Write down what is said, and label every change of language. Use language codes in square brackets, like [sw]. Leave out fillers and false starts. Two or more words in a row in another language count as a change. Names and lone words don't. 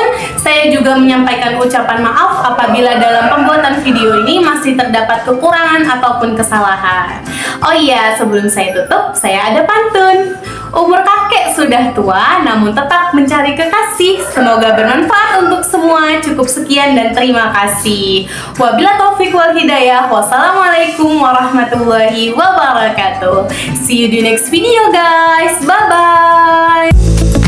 [id] Saya juga menyampaikan ucapan maaf apabila dalam pembuatan video ini masih terdapat kekurangan ataupun kesalahan. Oh iya, sebelum saya tutup, saya ada pantun. Umur kakek sudah tua, namun tetap mencari kekasih. Semoga bermanfaat untuk semua. Cukup sekian dan terima kasih. [ar] وبالله التوفيق والهداية. والسلام عليكم ورحمة الله وبركاته. [en] See you di next video guys. Bye bye.